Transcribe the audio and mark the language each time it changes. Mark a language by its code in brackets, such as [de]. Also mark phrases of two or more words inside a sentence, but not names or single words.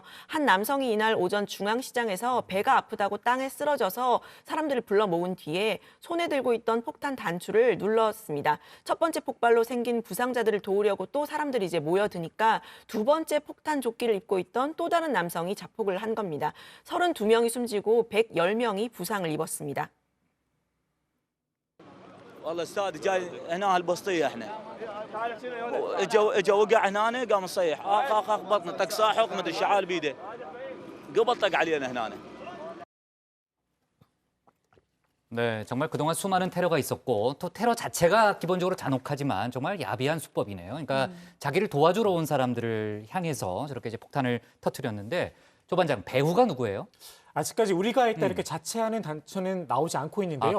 [ko] 한 남성이 이날 오전 중앙시장에서 배가 아프다고 땅에 쓰러져서 사람들을 불러 모은 뒤에 손에 들고 있던 폭탄 단추를 눌렀습니다. 첫 번째 폭발로 생긴 부상자들을 도우려고 또 사람들이 이제 모여드니까 두 번째 폭탄 빨간 조끼를 입고 있던 또 다른 남성이 자폭을 한 겁니다. 32명이 숨지고 110명이 부상을 입었습니다. [ar] والله استاذ جاي هنا هالبسطيه احنا اجا وقع هنا قام يصيح اخ بطنه طق ساحق ما ادري شعال بيده قبل طق علينا هنا. [ko] 네, 정말 그동안 수많은 테러가 있었고 또 테러 자체가 기본적으로 잔혹하지만 정말 야비한 수법이네요. 그러니까 자기를 도와주러 온 사람들을 향해서 저렇게 이제 폭탄을 터뜨렸는데 조 반장, 배후가 누구예요? 아직까지 우리가 했다 이렇게 자체하는 단서는 나오지 않고 있는데요.